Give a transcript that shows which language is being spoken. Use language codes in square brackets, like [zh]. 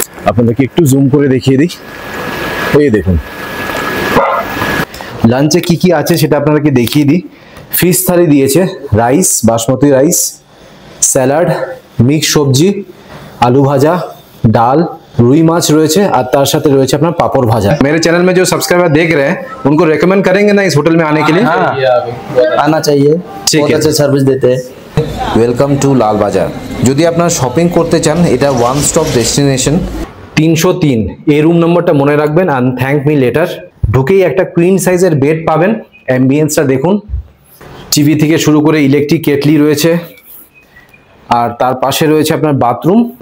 [bn] আপনাদেরকে একটু জুম করে দেখিয়ে দিই। এই দেখুন লাঞ্চে কি কি আছে সেটা আপনাদেরকে দেখিয়ে দিই। ফিশ থালি দিয়েছে, rice, basmati rice, salad, mix সবজি, आलू भाजा, डाल, रुई माछ রয়েছে, আর তার সাথে রয়েছে আপনার पापड़ भाजा। [hi] मेरे चैनल में जो सब्सक्राइबर देख रहे हैं उनको रेकमेंड करेंगे ना इस होटल में आने के लिए? आना चाहिए, बहुत अच्छे सर्विस देते हैं। [bn] ওয়েলকাম টু লাল বাজার। যদি আপনারা শপিং করতে চান এটা ওয়ান স্টপ ডেস্টিনেশন। 303 এই রুম নম্বরটা মনে রাখবেন, আর থ্যাংক মি লেটার। ঢুকেই একটা কুইন সাইজের বেড পাবেন। অ্যাম্বিয়েন্সটা দেখুন, টিভি থেকে শুরু করে ইলেকট্রিক কেটলি রয়েছে, আর তার পাশে রয়েছে আপনার বাথরুম।